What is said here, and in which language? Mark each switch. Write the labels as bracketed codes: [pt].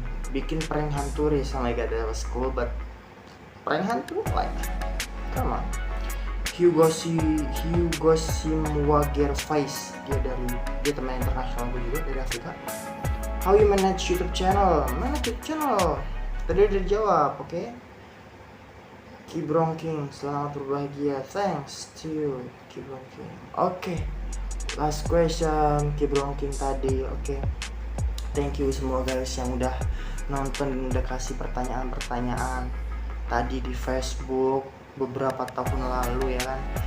[id] Bikin prank hantu sama [en] my god, that was cool, but prank hantu like come on. Hugo Simwagervice. [id] Dia teman internasional gue juga dari Afrika. [en] How you manage YouTube channel? Manage YouTube channel. [id] Tadi udah dijawab, oke? [en] Okay? Keep rocking, [id] selamat berbahagia. [en] Thanks to you, keep rocking. Oke. Last question, keep rocking tadi, oke? Thank you [id] semua guys yang udah nonton, udah kasih pertanyaan-pertanyaan tadi di Facebook beberapa tahun lalu ya kan.